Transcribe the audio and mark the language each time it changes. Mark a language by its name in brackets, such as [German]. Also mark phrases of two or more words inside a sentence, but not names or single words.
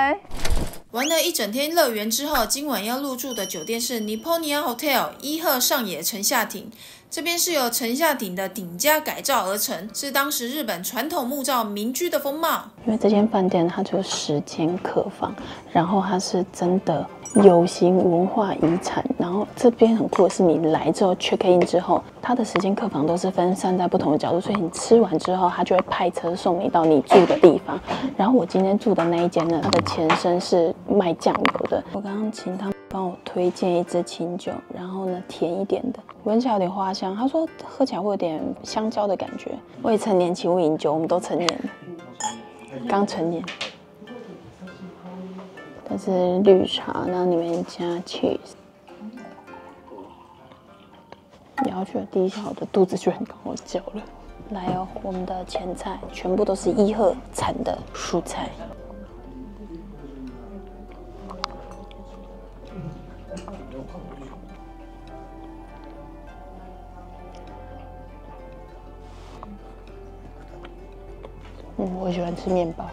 [Chinese] 玩了一整天樂園之後，今晚要入住的酒店是 Nipponia Hotel 一賀上野城下町。這邊是由城下町的町家改造而成，是當時日本傳統木造民居的風貌。因為這間飯店它就10間客房，然後它是真的有形文化遺產。然後這邊很酷的是，你來之後 [English] check in [Chinese] 之後，它的10間客房都是分散在不同的角度，所以你吃完之後，它就會派車送你到你住的地方。然後我今天住的那一間呢，它的前身是賣醬油的。我剛剛請他們幫我推薦一支清酒，然後呢甜一點的，聞起來有點花香。他說喝起來會有點香蕉的感覺。未成年請勿飲酒，我們都成年了，剛成年。這是綠茶，然後裡面加 cheese。咬下去第一下，我的肚子就很跟我叫了。來哦，我們的前菜全部都是一賀產的蔬菜。我喜歡吃麵包。